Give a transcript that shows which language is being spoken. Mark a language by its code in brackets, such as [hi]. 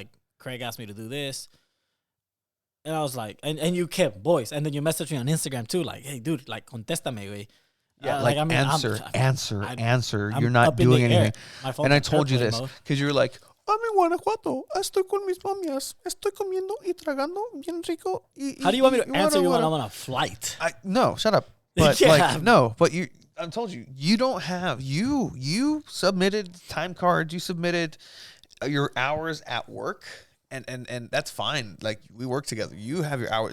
[en] Like, Craig asked me to do this. And I was like, and you kept voice. And then you messaged me on Instagram too. Like, hey, dude, like, [es] contéstame, güey. [en] Yeah, like, I mean, answer. You're not doing anything. And I told you this because you were like, I'm in Guanajuato. [es] Estoy con mis mamias. Estoy comiendo y tragando bien rico. [en] How do you want me to answer you when I'm on a flight? No, shut up. But I told you, you don't have, you submitted time cards. You submitted your hours at work. And that's fine. Like, we work together. You have your hours.